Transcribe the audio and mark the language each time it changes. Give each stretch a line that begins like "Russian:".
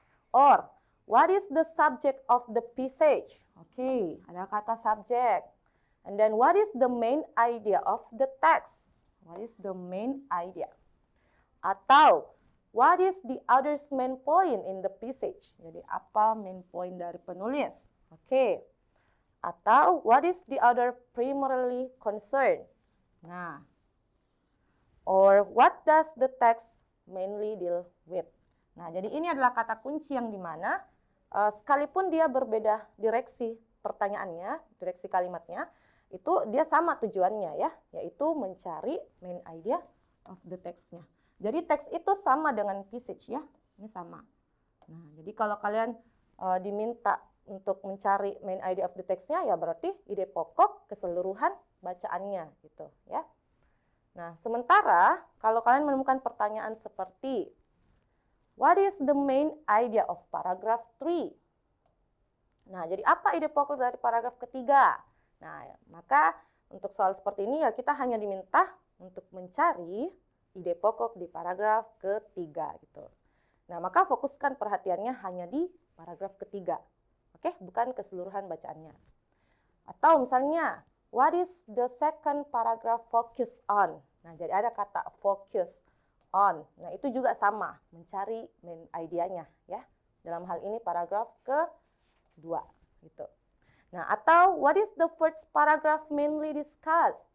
English: Or what is the subject of the passage?
Indonesian: Oke, ada kata subject.
English: And then what is the main idea of the text? What is the main idea?
Indonesian: Atau
English: what is the other's main point in the passage?
Indonesian: Jadi apa main point dari penulis? Oke. Atau
English: what is the other primarily concern? Nah, or what does the text mainly deal with?
Indonesian: Nah, jadi ini adalah kata kunci yang dimana sekalipun dia berbeda direksi pertanyaannya, direksi kalimatnya, itu dia sama tujuannya ya, yaitu mencari
English: main idea of the text-
Indonesian: nya. Jadi teks itu sama dengan passage ya, ini sama. Nah, jadi kalau kalian diminta untuk mencari
English: main idea of the text-
Indonesian: nya, ya berarti ide pokok keseluruhan bacaannya gitu ya. Nah, sementara kalau kalian menemukan pertanyaan seperti
English: what is the main idea of paragraph 3?
Indonesian: Nah, jadi apa ide pokok dari paragraf ketiga? Nah, maka untuk soal seperti ini ya kita hanya diminta untuk mencari ide pokok di paragraf ketiga gitu. Nah, maka fokuskan perhatiannya hanya di paragraf ketiga. Oke, bukan keseluruhan bacaannya.
English: Atau misalnya, what is the second paragraph focus on?
Indonesian: Nah, jadi ada kata focus on. Nah, itu juga sama, mencari main idea-nya ya. Dalam hal ini paragraf kedua gitu.
English: Nah, atau what is the first paragraph mainly discussed?